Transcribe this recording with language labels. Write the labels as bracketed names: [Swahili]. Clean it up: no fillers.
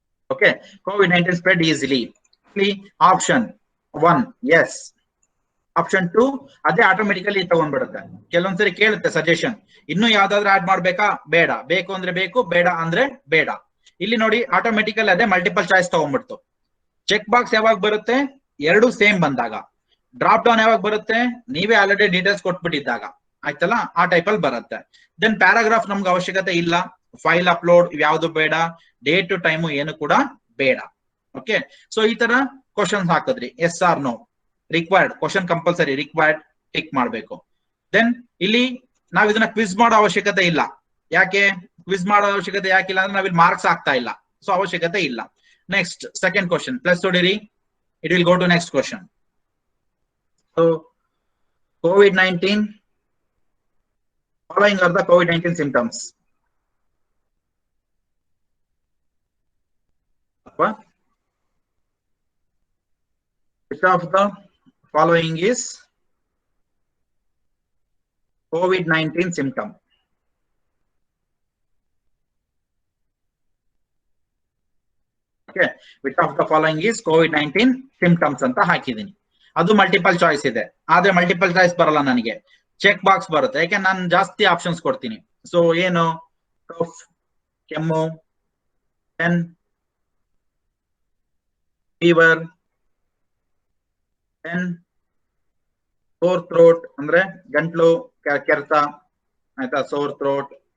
[English] Okay, COVID-19 spread easily. Option 1 yes, [Kannada] option 2 ಅದೇ automatically ತಗೊಂಡ್ಬಿಡುತ್ತೆ. ಕೆಲವೊಂದ್ಸರಿ ಕೇಳುತ್ತೆ suggestion, ಇನ್ನು ಯಾವ್ದಾದ್ರು ಆಡ್ ಮಾಡ್ಬೇಕಾ, ಬೇಡ, ಬೇಕು ಅಂದ್ರೆ ಬೇಕು, ಬೇಡ ಅಂದ್ರೆ ಬೇಡ. ಇಲ್ಲಿ ನೋಡಿ, ಆಟೋಮೆಟಿಕಲ್ ಅದೇ ಮಲ್ಟಿಪಲ್ ಚಾಯ್ಸ್ ತಗೊಂಡ್ಬಿಡ್ತು. ಚೆಕ್ ಬಾಕ್ಸ್ ಯಾವಾಗ ಬರುತ್ತೆ? ಎರಡು ಸೇಮ್ ಬಂದಾಗ. ಡ್ರಾಪ್ ಡೌನ್ ಯಾವಾಗ ಬರುತ್ತೆ? ನೀವೇ ಆಲ್ರೆಡಿ ಡೀಟೇಲ್ಸ್ ಕೊಟ್ಬಿಟ್ಟಿದ್ದಾಗ, ಆಯ್ತಲ್ಲ, ಆ ಟೈಪ್ ಅಲ್ಲಿ ಬರುತ್ತೆ. ದೆನ್ ಪ್ಯಾರಾಗ್ರಾಫ್ ನಮ್ಗೆ ಅವಶ್ಯಕತೆ ಇಲ್ಲ. ಫೈಲ್ ಅಪ್ಲೋಡ್ ಯಾವ್ದು ಬೇಡ, ಡೇಟ್ ಟು ಟೈಮು ಏನು ಕೂಡ ಬೇಡ. ಓಕೆ, ಸೊ ಈ ತರ ಕ್ವಶನ್ಸ್ ಹಾಕಿದ್ರಿ, S R no, required question compulsory, required tick ಮಾಡಬೇಕು. ದೆನ್ ಇಲ್ಲಿ ನಾವ್ ಇದನ್ನ ಕ್ವಿಜ್ ಮಾಡೋ ಅವಶ್ಯಕತೆ ಇಲ್ಲ. ಯಾಕೆ ಕ್ವಿಜ್ ಮಾಡೋ ಅವಶ್ಯಕತೆ ಯಾಕಿಲ್ಲ ಅಂದ್ರೆ ನಾವಿಲ್ಲಿ ಮಾರ್ಕ್ಸ್ ಆಗ್ತಾ ಇಲ್ಲ, ಸೊ ಅವಶ್ಯಕತೆ ಇಲ್ಲ. Next second question plus ಹೊಡಿರಿ, [English] It will go to next question. So COVID-19 following are the COVID-19 symptoms. of the following is COVID-19 symptom? Okay, which of the following is COVID-19 symptoms [Kannada] ಅಂತ ಹಾಕಿದೀನಿ. ಅದು multiple choice ಇದೆ, ಆದ್ರೆ multiple choice ಬರಲ್ಲ ನನಗೆ, check box ಬರುತ್ತೆ, ಯಾಕೆ ನಾನು ಜಾಸ್ತಿ ಆಪ್ಷನ್ಸ್ ಕೊಡ್ತೀನಿ. ಸೊ ಏನು, ಕಫ್, ಕೆಮ್ಮು, ದೆನ್ ಫೀವರ್, ದೆನ್ ಸೋರ್ ಥ್ರೋಟ್ ಅಂದ್ರೆ ಗಂಟ್ಲು ಕೆರೆತ, ಆಯ್ತಾ, ಸೋರ್ ಥ್ರೋಟ್.